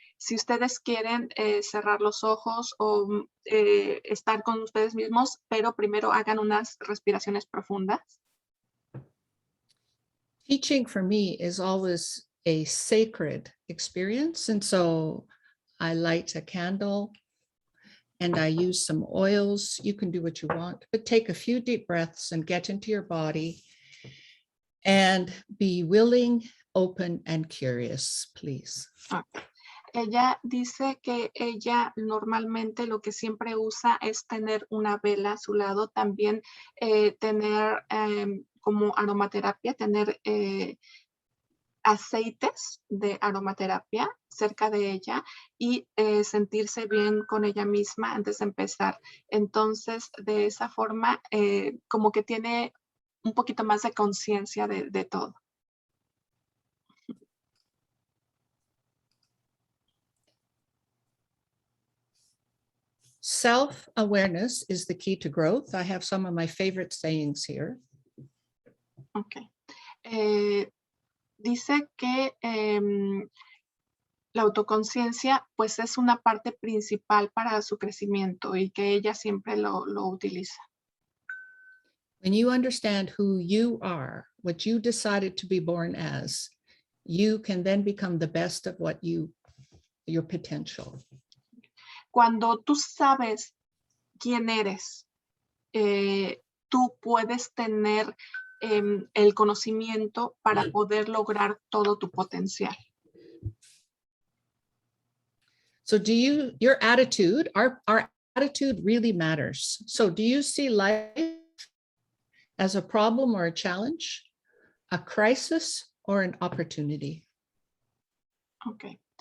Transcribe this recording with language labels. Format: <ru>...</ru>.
<es>Si ustedes quieren cerrar los ojos o estar con ustedes mismos, pero primero hagan unas respiraciones profundas.</es> <en>Teaching for me is always a sacred experience. And so I light a candle and I use some oils. You can do what you want, but take a few deep breaths and get into your body and be willing, open, and curious, please. Okay.</en> <es>Ella dice que ella normalmente lo que siempre usa es tener una vela a su lado, también tener como aromaterapia, tener aceites de aromaterapia cerca de ella y sentirse bien con ella misma antes de empezar. Entonces, de esa forma, como que tiene un poquito más de conciencia de todo.</es> <en>Self-awareness is the key to growth. I have some of my favorite sayings here. Okay.</en> <es>Dice que la autoconciencia pues es una parte principal para su crecimiento y que ella siempre lo utiliza.</es> <en>When you understand who you are, what you decided to be born as, you can then become the best of what your potential.</en> <es>Cuando tú sabes quién eres, tú puedes tener el conocimiento para poder lograr todo tu potencial.</es> <en>So your attitude, our attitude really matters. So do you see life as a problem or a challenge, a crisis or an opportunity? Okay.</en>